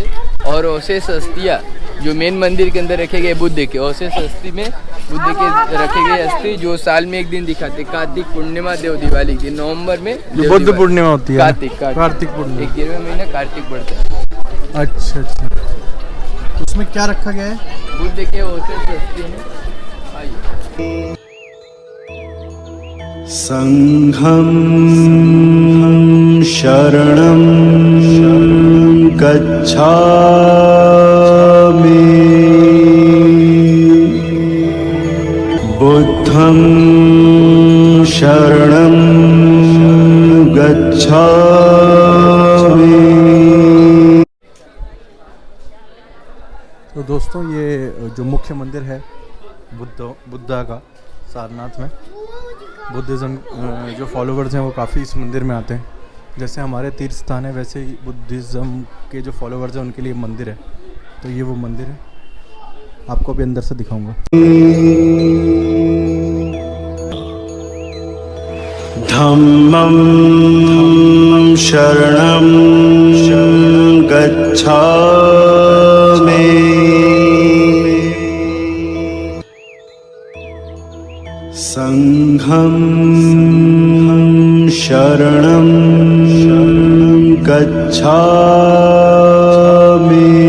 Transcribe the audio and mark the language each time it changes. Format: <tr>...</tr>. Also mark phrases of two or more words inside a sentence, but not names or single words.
<hi>और अवशेष अस्थियाँ जो मेन मंदिर के अंदर रखे गए बुद्ध के, अवशेष अस्थि में बुद्ध के रखे गए अस्थि जो साल में एक दिन दिखाते, कार्तिक पूर्णिमा, देव दिवाली के नवंबर में बुद्ध पूर्णिमा होती है, कार्तिक पूर्णिमा, 11वां महीना कार्तिक पड़ता है। अच्छा, उसमें क्या रखा गया है? बुद्ध के अवशेष अस्थि हैं। आइए।</hi> <pi>संघं शरणं गच्छामि बुद्धं शरणं गच्छामि।</pi> <hi>तो दोस्तों ये जो मुख्य मंदिर है बुद्धा का सारनाथ में, बुद्धिज़्म जो फॉलोवर्स हैं वो काफ़ी इस मंदिर में आते हैं। जैसे हमारे तीर्थ स्थान है वैसे ही बुद्धिज़्म के जो फॉलोवर्स हैं उनके लिए मंदिर है। तो ये वो मंदिर है, आपको भी अंदर से दिखाऊंगा।</hi> <pi>धम्मं शरणं गच्छामि संघं शरणं गच्छामि</pi>